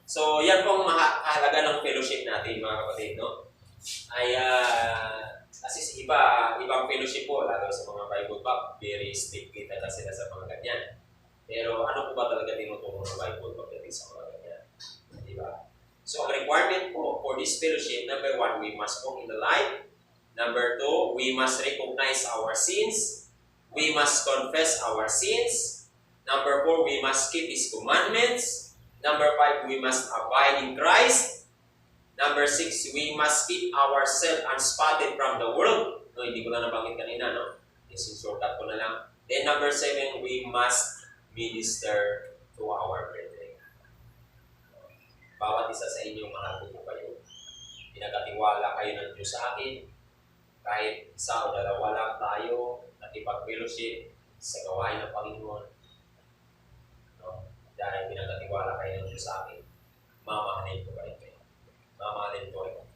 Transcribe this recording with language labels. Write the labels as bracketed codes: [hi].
[tl] So yan po ang mahalaga ng fellowship natin, mga kapatid, no? Ay, kasi ibang fellowship po, lalo sa mga Bible Pop, very strict talaga sila sa mga ganyan. Pero ano po ba talaga tinuturo ng Bible pagdating sa mga ganyan? Di ba? [en] So, [tl] ang requirement po [en] for this fellowship, number 1, we must walk in the light. Number 2, we must recognize our sins. We must confess our sins. Number 4, we must keep His commandments. Number 5, we must abide in Christ. Number 6, we must keep ourselves unspotted from the world. [tl] No, hindi ko na nabanggit kanina, no? Isinsortat ko na lang. [en] Then number 7, we must minister to our brethren. [tl] Bawat isa sa inyong mahal ko kayo. Pinagkatiwala kayo ng Diyos sa akin. Kahit isa o dalawa lang tayo, nakipag-fellowship sa gawain ng Panginoon. No? Dahil pinagkatiwala kayo ng Diyos sa akin, mamahalin ko kayo. Mamahalin ko rin.